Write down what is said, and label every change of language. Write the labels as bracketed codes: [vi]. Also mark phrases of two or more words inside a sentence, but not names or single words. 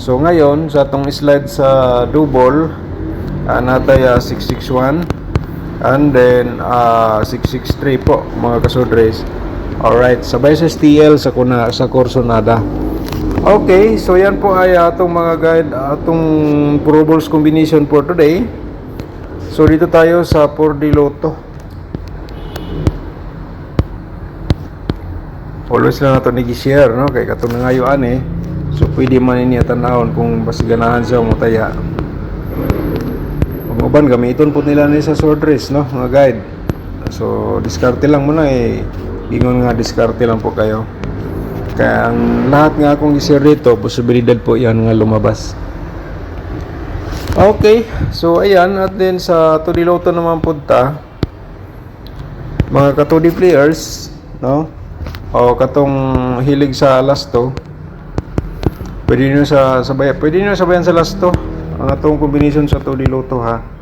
[ceb] So ngayon sa atong slide sa double, natay 661 and then 663 po mga kasodres. Alright, sabay sa STL sa Corsonada. Okay, so yan po ay atong mga guide, atong Pro Balls combination for today. So dito tayo sa 4D Lotto. Always lang nato nag-share, no? Kay katong nangayuan eh. So pwede man niya tanawon kung bas ganahan siya mo taya. Uban gamiton po nila ni sa sword race, no, mga guide. [tl] So diskarte lang muna eh. Ingon nga diskarte lang po kayo. Kaya ang lahat nga akong i-share dito, posibilidad po yan nga lumabas. [ceb] Okay, so ayan, at then sa 2D Lotto naman punta, mga ka-2D players, no, o katong hilig sa lasto, pwede nyo sabayan sa lasto ang atong combination sa 2D Lotto, ha.